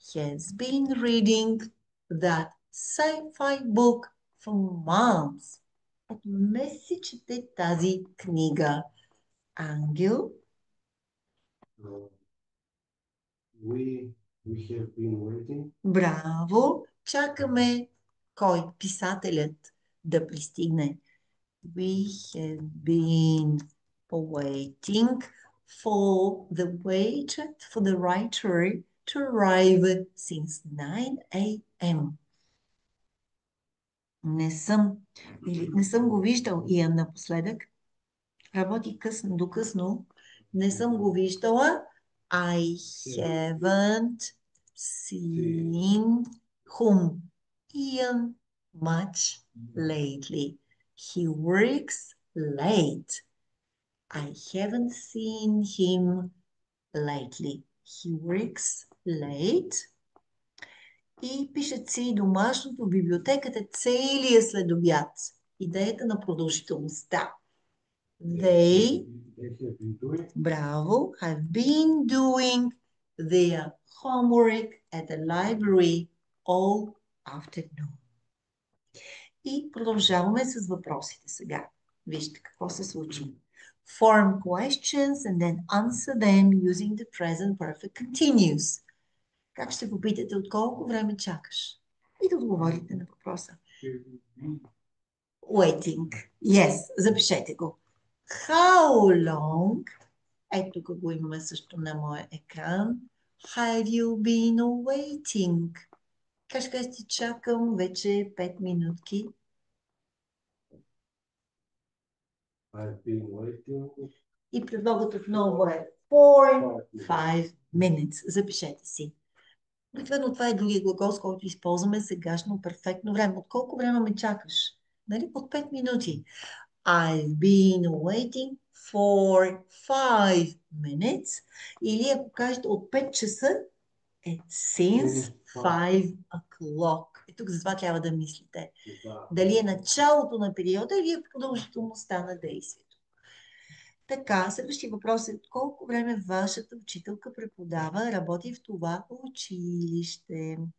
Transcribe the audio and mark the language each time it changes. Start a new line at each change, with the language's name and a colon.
English: Has been reading that sci-fi book for months.
Bulgarian: От месеци чете тази книга. Ангел.
English: We have been waiting.
Bulgarian: Браво! Чакаме кой? Писателят да пристигне.
English: We have been waiting for the writer to arrive since 9 a.m.
Bulgarian: Не съм го виждал, Иан, напоследък. Работи късно, до късно. Не съм го виждала.
English: I haven't seen whom? Ian much lately. He works late. I haven't seen him lately. He works late.
Bulgarian: И пишат си домашното в библиотеката целия следобед. Идеята на продължителността.
English: They, браво, have been doing their homework at the library all afternoon.
Bulgarian: И продължаваме с въпросите сега. Вижте какво се случва.
English: Form questions and then answer them using the present perfect continuous.
Bulgarian: Как ще попитате от колко време чакаш? И да отговорите на въпроса.
English: Waiting.
Bulgarian: Yes, запишете го.
English: How long?
Bulgarian: Ето тук го имаме също на моя екран.
English: Have you been waiting?
Bulgarian: Как ще кажете, чакам вече 5 минутки.
English: I've been waiting.
Bulgarian: И предлогът отново е
English: 4-5 minutes.
Bulgarian: Запишете си. Обикновено това е другия глагол, с който използваме сегашно перфектно време. От колко време ме чакаш? Нали? От 5 минути.
English: I've been waiting for 5 minutes.
Bulgarian: Или ако кажете от 5 часа, е
English: since 5 o'clock.
Bulgarian: И тук за това трябва да мислите. Дали е началото на периода или е продължителността на действието. Така, следващия въпрос е: колко време вашата учителка преподава, работи в това училище?